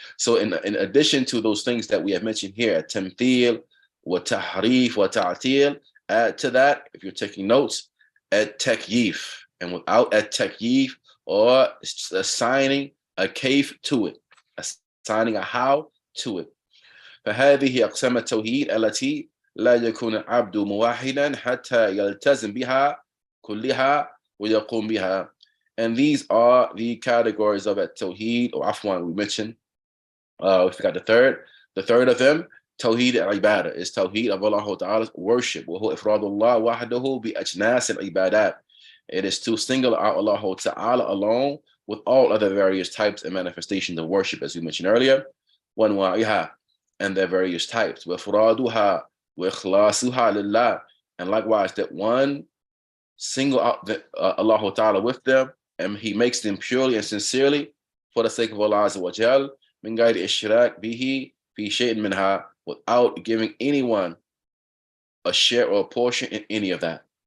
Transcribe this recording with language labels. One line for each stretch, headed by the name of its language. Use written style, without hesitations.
English: So in addition to those things that we have mentioned here, tamthil, wa tahrif, wa ta'til, add to that, if you're taking notes, at-takyif, and without at-takyif, or assigning a kayf to it, assigning a how to it.
Arabic: فهذه أقسام التوحيد التي لا يكون العبد موحدا حتى يلتزم بها كلها ويقوم بها.
English: And these are the categories of at-tawheed, or afwan, we mentioned, we forgot the third. The third of them, Tawheed al-Ibadah, is Tawheed of Allah Ta'ala's worship.
Arabic: وهو إفراد الله وحده بأجناس العبادات.
English: It is to single out Allah Ta'ala alone with all other various types and manifestations of worship, as we mentioned earlier.
Arabic: وأنواعها,
English: and their various types.
Arabic: وإفرادها وإخلاصها لله.
English: And likewise, that one single out Allah Ta'ala with them, and he makes them purely and sincerely for the sake of Allah Azza wa Jal,
Arabic: من غير إشراك به في شيء منها,
English: without giving anyone a share or a portion in any of that.